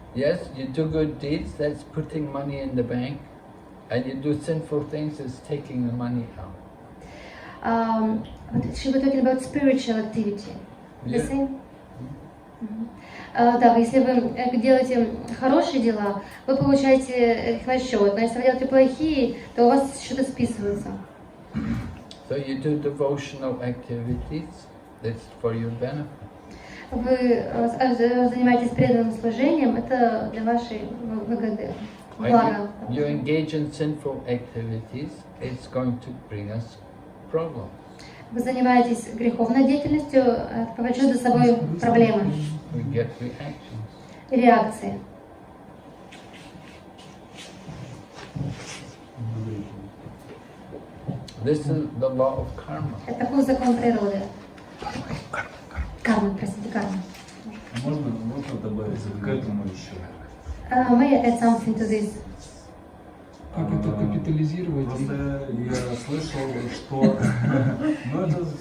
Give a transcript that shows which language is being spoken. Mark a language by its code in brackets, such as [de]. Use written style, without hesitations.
[en] Yes, you do good deeds, that's putting money in the bank, and you do sinful things, it's taking the money out. But she was talking about spiritual activity. The Yeah. same? [ru] Да, если вы делаете хорошие дела, вы получаете их на счет, но если вы делаете плохие, то у вас счеты списываются. [en] So you do devotional activities, that's for your benefit. [ru] Вы занимаетесь преданным служением, это для вашей выгоды, блага. [en] You engage in sinful activities, it's going to bring us problems. [ru] Вы занимаетесь греховной деятельностью, это повлечет за собой проблемы [en] We get reactions. [ru] и реакции. [en] This is the law of karma. [ru] Это такой закон природы. Карма, простите, карма. Можно добавить к этому еще? [en] May I add something to this? [ru] Как это капитализировать? Просто я слышал, что ну, это